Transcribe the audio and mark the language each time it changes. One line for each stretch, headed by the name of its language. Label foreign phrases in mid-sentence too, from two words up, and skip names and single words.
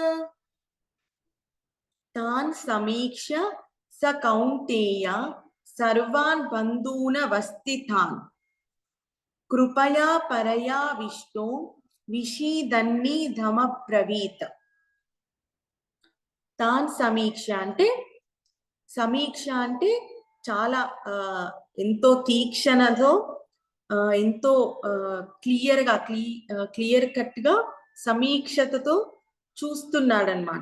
Sanskrit: तान् समीक्ष्य स कौन्तेया सर्वान् बन्धूनवस्थितान् कृपया परयाविष्टो
Telugu: विषीदन्निदमब्रवीत्
Sanskrit: తాన్ సమీక్ష
Telugu: అంటే చాలా ఎంతో తీక్షణతో ఎంతో
English: clear cut
Telugu: గా సమీక్షతతో చూస్తున్నాడనమాట.